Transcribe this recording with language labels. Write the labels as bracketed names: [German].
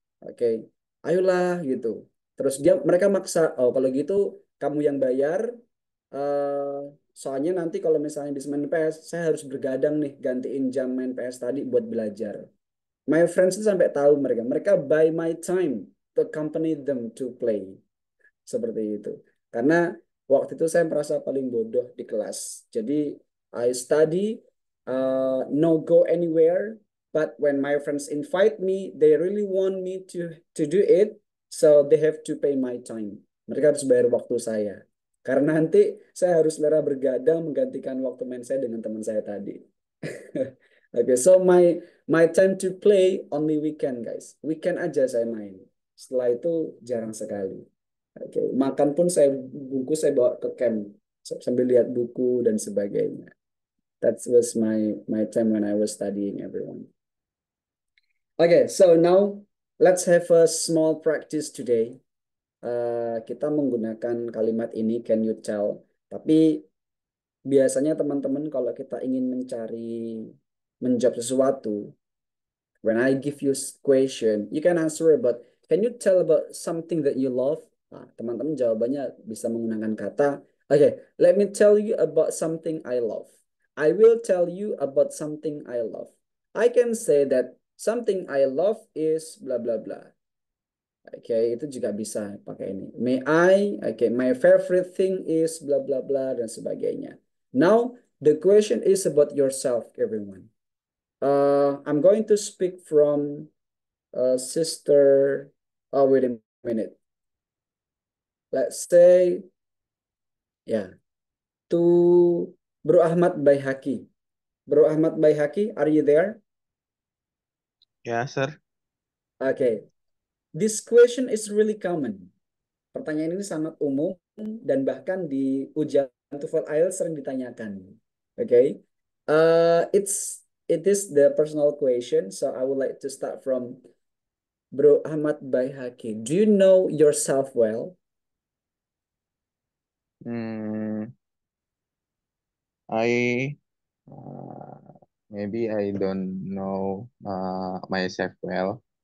[Indonesian] Oke, ayolah gitu. Terus mereka maksa, oh kalau gitu kamu yang bayar, soalnya nanti kalau misalnya di main PS, saya harus bergadang nih gantiin jam main PS tadi buat belajar. [English] My friends [Indonesian] itu sampai tahu mereka [English] buy my time to accompany them to play. [Indonesian] Seperti itu. Karena waktu itu saya merasa paling bodoh di kelas. Jadi [English] I study, no go anywhere, but when my friends invite me, they really want me to do it, so they have to pay my time. [Indonesian] Mereka harus bayar waktu saya. Karena nanti saya harus lera bergadang menggantikan waktu main saya dengan teman saya tadi. [English] Okay, so my time to play only weekend, guys. [Indonesian] Weekend aja saya main. Setelah itu jarang sekali. Oke, makan pun saya bungkus saya bawa ke camp sambil lihat buku dan sebagainya. [English] That was my time when I was studying, everyone. Okay, so now let's have a small practice today. [Indonesian] Kita menggunakan kalimat ini, [English] can you tell? [Indonesian] Tapi biasanya teman-teman kalau kita ingin menjawab sesuatu, [English] when I give you question, you can answer about, can you tell about something that you love? [Indonesian] Nah, teman-teman jawabannya bisa menggunakan kata, [English] okay, let me tell you about something I love. I will tell you about something I love. I can say that something I love is blah blah blah. [Indonesian] Oke, itu juga bisa pakai ini. [English] May I, my favorite thing is blah blah blah [Indonesian] dan sebagainya. [English] Now, the question is about yourself, everyone. I'm going to speak from sister. Oh, wait a minute. Let's say, yeah, to Bro Ahmad Baihaki. Bro Ahmad Baihaki, are you there? [Indonesian] Ya, sir. [English] Okay. This question is really common. [Indonesian] Pertanyaan ini sangat umum dan bahkan di ujian TOEFL IELTS sering ditanyakan. [English] Okay, it is the personal question, so I would like to start from Bro Ahmad Baihaki. Do you know yourself well? I maybe I don't know myself well.